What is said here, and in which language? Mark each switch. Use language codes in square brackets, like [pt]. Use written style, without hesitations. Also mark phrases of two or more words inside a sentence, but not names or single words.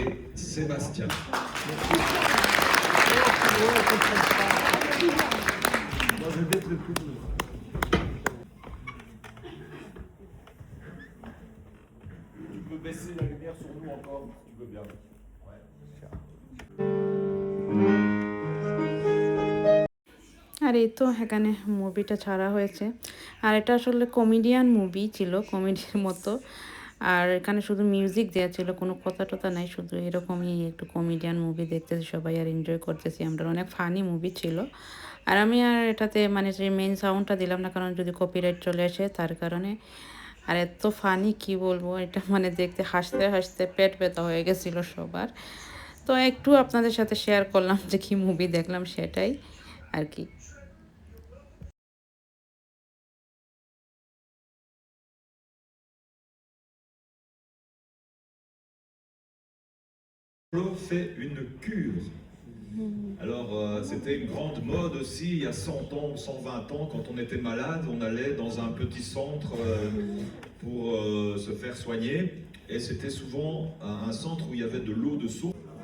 [fr] Et Sébastien. Moi, je vais mettre le plus. Tu peux baisser la lumière sur nous encore, tu veux bien. [bn] আর এই তো এখানে মুভিটা ছাড়া হয়েছে। আর এটা আসলে কমেডিয়ান মুভি ছিল, কমেডির মতো। আর এখানে শুধু মিউজিক দেওয়া ছিল, কোনো কথা টথা নাই, শুধু এরকমই একটু কমেডিয়ান মুভি দেখতেছি সবাই আর এনজয় করতেছি আমরা। অনেক ফানি মুভি ছিল। আর আমি আর এটাতে মানে যে মেইন সাউন্ডটা দিলাম না, কারণ যদি কপিরাইট চলে আসে তার কারণে। আর এত ফানি কি বলবো, এটা মানে দেখতে হাসতে হাসতে পেট ব্যথা হয়ে গেছিলো সবার। তো একটু আপনাদের সাথে শেয়ার করলাম যে কি মুভি দেখলাম সেটাই আর কি। [fr] Fait une cure. Alors c'était une grande mode aussi il y a 100 ans, 120 ans, quand on était malade, on allait dans un petit centre pour se faire soigner, et c'était souvent un centre où il y avait de l'eau de source.